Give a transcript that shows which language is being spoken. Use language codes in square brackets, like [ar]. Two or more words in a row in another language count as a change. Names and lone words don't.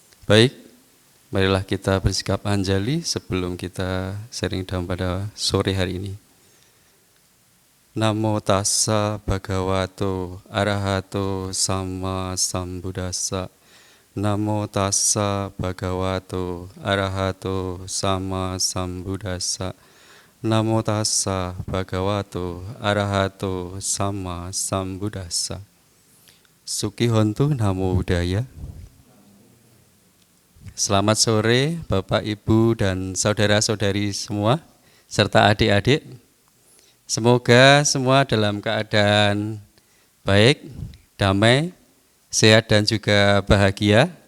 [id] Baik, marilah kita bersikap anjali sebelum kita sharing dalam pada sore hari ini. [pi] Namo tassa bhagavato arahato sama sambuddhassa. Namo tassa bhagavato arahato sama sambuddhassa. Namo tassa bhagavato arahato sama sambuddhassa. Suki hontu namo buddhaya. [id] Selamat sore Bapak, Ibu, dan saudara-saudari semua, serta adik-adik. Semoga semua dalam keadaan baik, damai, sehat, dan juga bahagia.